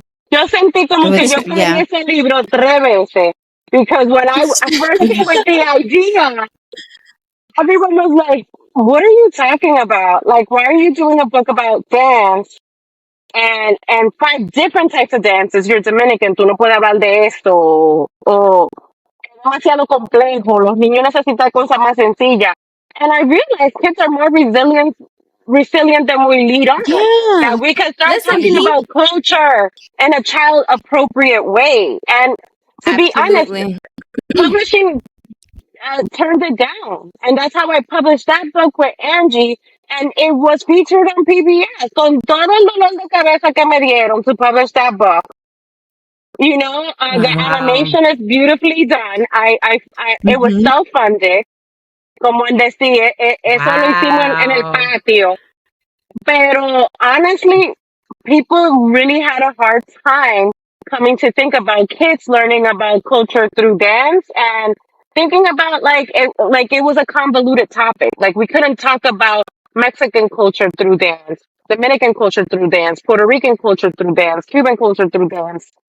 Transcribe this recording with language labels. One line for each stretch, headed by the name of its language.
Spanish: Yo sentí como que yo leí ese libro 3 veces.
English: Because when I first came with the idea, everyone was like, what are you talking about? Like, why are you doing a book about dance? And 5 different types of dances. You're Dominican,
Spanish: tú no puedes hablar de esto. O es demasiado complejo. Los niños necesitan cosas más sencillas.
English: And I realized kids are more resilient than we lead on. Yeah. That we can start talking about culture in a child appropriate way. And to be honest, publishing turned it down. And that's how I published that book with Angie. And it was featured on PBS.
Spanish: Con todo el dolor de cabeza que me dieron
English: to publish that book. You know, the animation is beautifully done. It was self-funded.
Spanish: Como en decir, eso lo hicimos en el patio. Pero
English: honestly, people really had a hard time coming to think about kids learning about culture through dance. And thinking about like it was a convoluted topic. Like we couldn't talk about Mexican culture through dance, Dominican culture through dance, Puerto Rican culture through dance, Cuban culture through dance.